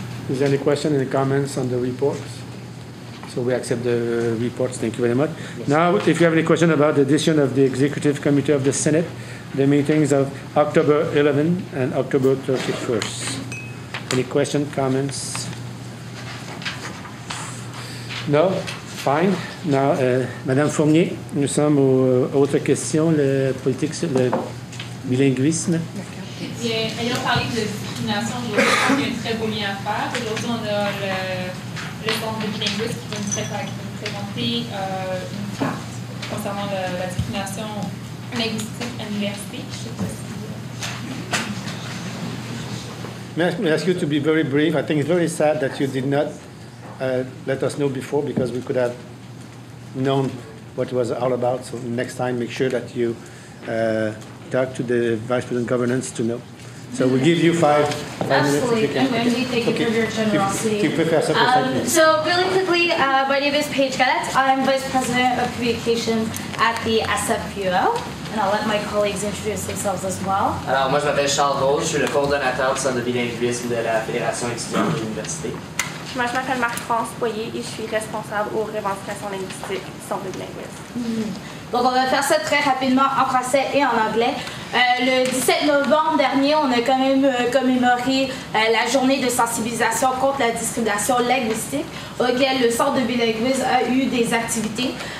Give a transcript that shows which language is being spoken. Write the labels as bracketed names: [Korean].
[English] Is there any questions, any comments on the reports? So we accept the reports. Thank you very much. Yes. Now, if you have any question about the decision of the Executive Committee of the Senate, the meetings of October 11 and October 31st. Any questions, comments? No? Fine. [French] Now, Madame Fournier, nous sommes aux autres questions, le politique, le bilinguisme. Bien, ayant parlé de discrimination, je pense qu'il y a un très beau lien à faire. Aujourd'hui, on a le centre de bilinguisme qui va nous présenter une carte concernant la discrimination linguistique à l'université. [English] May I ask you to be very brief? I think it's very sad that you did not let us know before, because we could have known what it was all about. So next time, make sure that you talk to the Vice President of Governance to know So we'll give you five Absolutely. minutes. I'm going to thank you for your generosity. [French] Tu peux faire ça pour 5 minutes. [English] So really quickly, my name is Paige Gadet. I'm Vice President of Communications at the SFPUL. And I'll let my colleagues introduce themselves as well. [French] Alors, moi, je m'appelle Charles Rose, je suis le coordonnateur du Centre de bilinguisme de la Fédération étudiante de l'Université. Moi, je m'appelle Marc-France Boyer et je suis responsable aux revendications linguistiques du Centre de bilinguisme. Donc, on va faire ça très rapidement en français et en anglais. Le 17 novembre dernier, on a quand même commémoré la journée de sensibilisation contre la discrimination linguistique, auquel le Centre de bilinguisme a eu des activités.